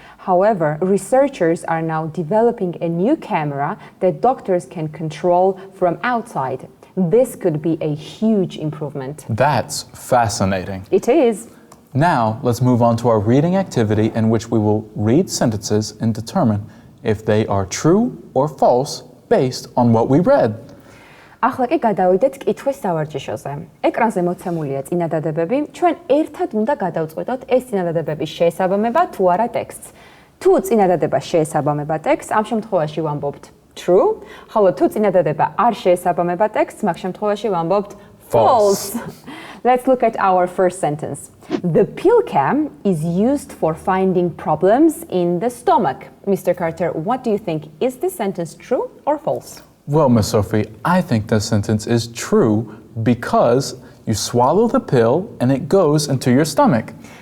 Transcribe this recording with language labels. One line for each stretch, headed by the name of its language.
English: However, researchers are now developing a new camera that doctors can control from outside. This could be a huge improvement. That's fascinating. It is. Now, let's move on to our reading activity in which we will read sentences and determine if they are true or false based on what we read.
Georgian: ახლა კი გადავიდეთ კითხვის სავარჯიშოზე. ეკრანზე მოცემულია წინადადებები. ჩვენ ერთად უნდა გადავწყვეტოთ ეს წინადადებების შესაბამება თუ არა ტექსტს. თუ წინადადება შეესაბამება ტექსტს, ამ შემთხვევაში ვამბობთ true, ხოლო თუ წინადადება არ შეესაბამება ტექსტს, მაგ შემთხვევაში ვამბობთ false.
English: Let's look at our first sentence. The pill cam is used for finding problems in the stomach. Mr. Carter, what do you think? Is this sentence true or false? Well, Miss Sophie, I think this sentence is true because you swallow the pill and it goes into your stomach.